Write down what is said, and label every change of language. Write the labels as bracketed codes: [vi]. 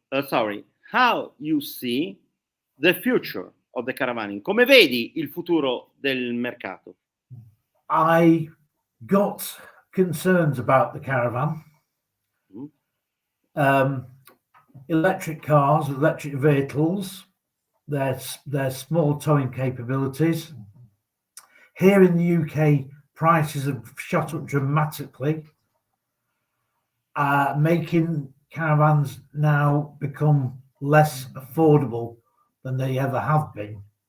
[en] How you see the future of the caravaning? [it] Come vedi il futuro del mercato? [en] I got concerns about the caravan. Electric cars, electric vehicles, their small towing capabilities. Here in the UK, prices have shot up dramatically, making caravans now become less affordable than they ever have been.